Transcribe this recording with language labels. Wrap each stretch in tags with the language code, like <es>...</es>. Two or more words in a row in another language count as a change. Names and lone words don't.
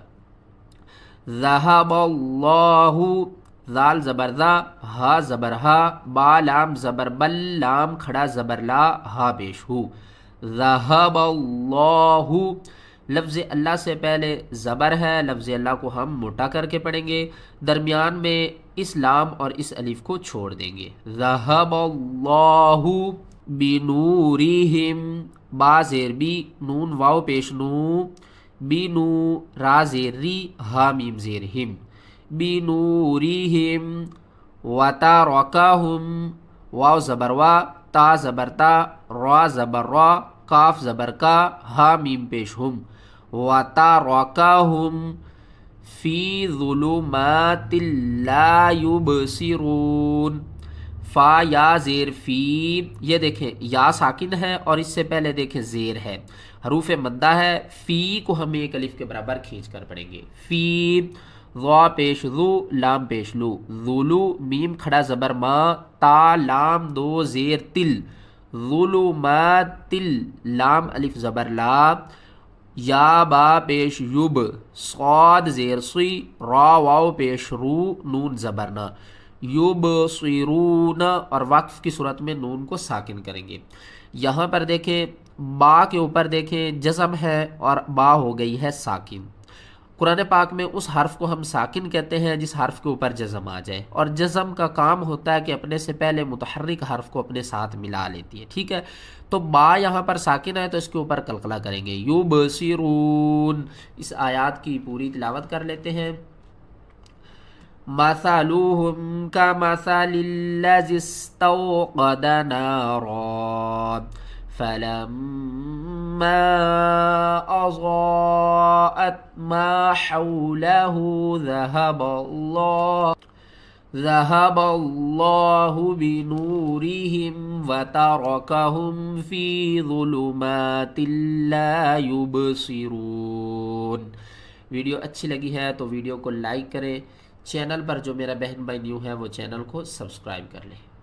<ar>ذہب اللہ،</ar> <ur>ذال زبر ذا، ہا زبر ہا، با لام زبر بل، لام کھڑا زبر لا، ہا پیش ہو،</ur> <ar>ذہب اللہ،</ar> <ur>لفظ اللہ سے پہلے زبر ہے، لفظ اللہ کو ہم موٹا کر کے پڑھیں گے، درمیان میں اس لام اور اس الف کو چھوڑ دیں گے۔</ur> <ar>ذہب اللہ بنورہم،</ar> <ur>با زیر بی، نون واو پیش نو، بینو، را زیر ری، ہا میم زیر ہم،</ur> <ar>بنورہم، وترکہم،</ar> <ur>واو زبر وا، تا زبر تا، را زبر را، کاف زبر کا، ہا میم پیش ہم،</ur> <ar>وَتَرَكَهُمْ فِي ظُلُمَاتٍ لَا يُبْصِرُونَ.</ar> <ur>فا یا زیر فی، یہ دیکھیں یا ساکن ہے اور اس سے پہلے دیکھیں زیر ہے، حروف مدہ ہے. فی کو ہم ایک الف کے برابر کھینچ کر پڑھیں گے. فی، ضا پیش ذو، لام پیش لو، ذولو میم کھڑا زبر ما، تا لام دو زیر تل، ظلمات تل لام الف زبر لا، یا با پیش یوب، صاد زیر سی، را واو پیش رو، نون زبرنا، یوب سیرون، اور وقف کی صورت میں نون کو ساکن کریں گے. یہاں پر دیکھیں با کے اوپر دیکھیں جزم ہے اور با ہو گئی ہے ساکن. قرآن پاک میں اس حرف کو ہم ساکن کہتے ہیں جس حرف کے اوپر جزم آ جائے، اور جزم کا کام ہوتا ہے کہ اپنے سے پہلے متحرک حرف کو اپنے ساتھ ملا لیتی ہے. ٹھیک ہے، تو با یہاں پر ساکن ہے تو اس کے اوپر قلقلہ کریں گے. یبصرون. اس آیات کی پوری تلاوت کر لیتے ہیں.</ur> <ar>مثلهم كمثل الذي استوقد نارا فلما أضاءت ما حوله ذهب الله بنورهم وتركهم في ظلمات لا يبصرون.</ar> <ur>ویڈیو اچھی لگی ہے تو ویڈیو کو لائک کریں. چینل پر جو میرا بہن بھائی نیو ہے وہ چینل کو سبسکرائب کر لیں.</ur>